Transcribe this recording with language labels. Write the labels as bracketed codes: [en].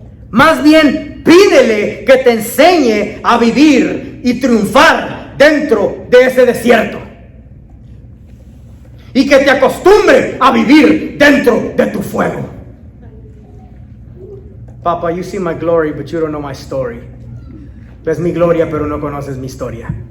[es] Más bien pídele que te enseñe a vivir y triunfar dentro de ese desierto. Y que te acostumbre a vivir dentro de tu fuego. [en] Papa, you see my glory, but you don't know my story. [es] Ves mi gloria, pero no conoces mi historia.